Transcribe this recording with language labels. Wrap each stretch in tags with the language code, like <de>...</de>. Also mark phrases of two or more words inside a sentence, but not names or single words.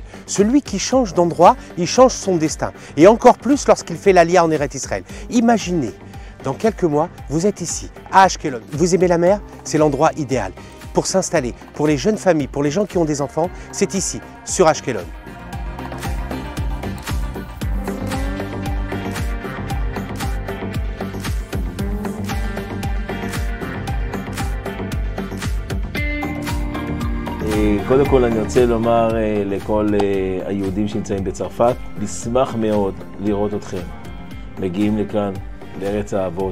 <fr>Celui qui change d'endroit, il change son destin. Et encore plus lorsqu'il fait l'Aliyah en Eretz Israël. Imaginez, dans quelques mois, vous êtes ici, à Ashkelon. Vous aimez la mer? C'est l'endroit idéal pour s'installer. Pour les jeunes familles, pour les gens qui ont des enfants, c'est ici, sur Ashkelon.</fr> <he>קודם כל אני רוצה לומר לכל היהודים שנמצאים בצרפת, נשמח מאוד לראות אתכם מגיעים לכאן, לארץ האבות.</he>